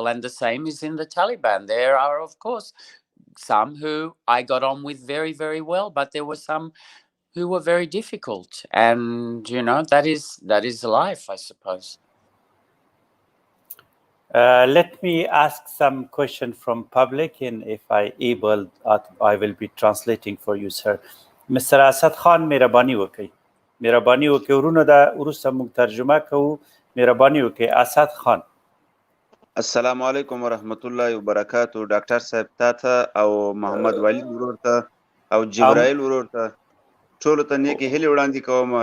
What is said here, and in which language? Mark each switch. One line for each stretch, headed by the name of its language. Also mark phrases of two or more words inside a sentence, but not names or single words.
English: And the same is in the Taliban. There are, of course, some who I got on with very, very well, but there were some who were very difficult. And, that is life, I suppose. Let me ask some question from public, and if I able, I will be translating for you, sir. Mr. Asad Khan,
Pashto: مهرباني وکړئ. مهرباني وکړئ ورونو دا وروسته موږ ترجمه کوو. مهرباني وکړئ. اسد خان.
Arabic: السلام علیکم ورحمت الله وبرکاتو.
Pashto: ډاکټر صاحب تاته او محمد ولی ورور ته او جبرائیل ورور ته ټولو ته نیکې هیلې وړاندې کوم.